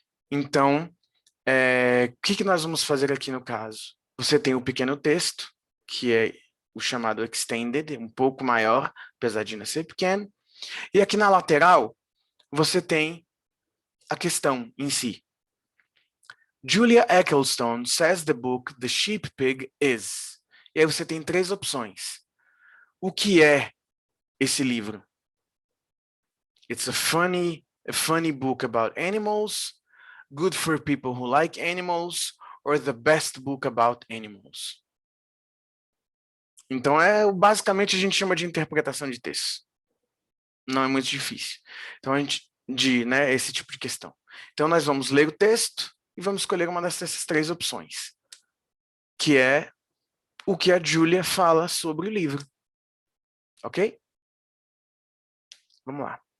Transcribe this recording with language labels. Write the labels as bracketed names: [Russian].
[Portuguese] Então, o que nós vamos fazer aqui no caso? Você tem o pequeno texto, que é o chamado extended, um pouco maior, apesar de ainda ser pequeno. E aqui na lateral, você tem a questão em si. [English] Julia Ecclestone says the book The Sheep Pig is. [Portuguese] E aí você tem 3 opções. O que é esse livro? [English] It's a funny book about animals, good for people who like animals, or the best book about animals. [Portuguese] Então, basicamente a gente chama de interpretação de texto. Não é muito difícil. Então, esse tipo de questão. Então, nós vamos ler o texto e vamos escolher uma dessas 3 opções, que é o que a Julia fala sobre o livro. Ok? Vamos lá.